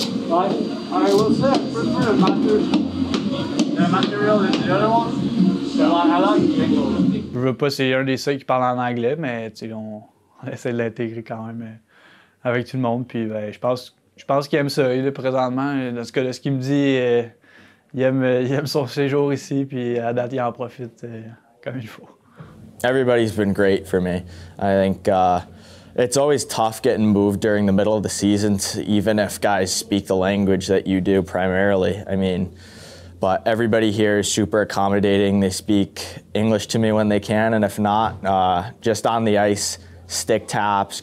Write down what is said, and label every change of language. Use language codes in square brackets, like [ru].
[en] I will say I prefer the material than the other one. So I like the angle. [fr] Je veux pas, c'est un des seuls qui parle en anglais, mais on essaie de l'intégrer quand même avec tout le monde. Puis je pense qu'il aime ça. Présentement, dans ce cas, de ce qu'il me dit, il aime son séjour ici, puis à date, il en profite comme il faut. [en] Everybody's been great for me. I think it's always tough getting moved during the middle of the season, even if guys speak the language that you do primarily. I mean, but everybody here is super accommodating. They speak English to me when they can, and if not, just on the ice, stick taps.